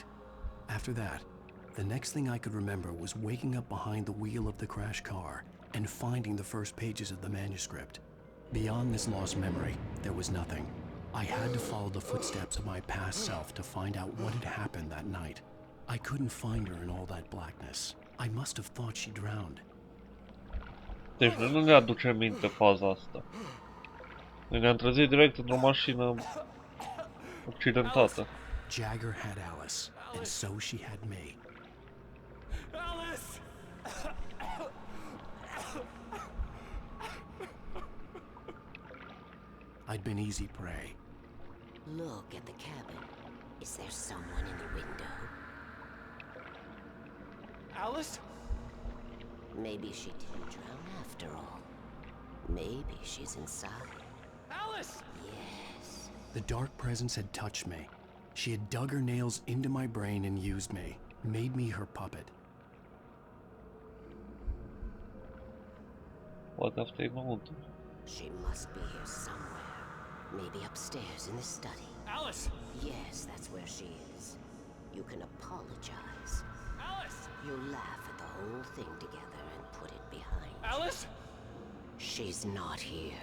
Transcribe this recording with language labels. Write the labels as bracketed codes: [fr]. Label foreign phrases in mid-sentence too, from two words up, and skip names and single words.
[en] After that, the next thing I could remember was waking up behind the wheel of the crash car and finding the first pages of the manuscript. Beyond this lost memory, there was nothing. I had to follow the footsteps of my past self to find out what had happened that night. I couldn't find her in all that blackness. I must have thought she drowned. [ro] Deci noi nu ne aducem minte faza asta. Noi ne-am trezit direct într-o mașină accidentată. [en] Jagger had Alice, and so she had me. Alice! I'd been easy prey. Look at the cabin. Is there someone in the window? Alice? Maybe she didn't drown after all. Maybe she's inside. Alice! Yes. The dark presence had touched me. She had dug her nails into my brain and used me, made me her puppet. [ro] Poate asta e înăuntru. [en] She must be here somewhere. Maybe upstairs in the study. Alice! Yes, that's where she is. You can apologize. Alice! You'll laugh at the whole thing together and put it behind you. Alice? She's not here.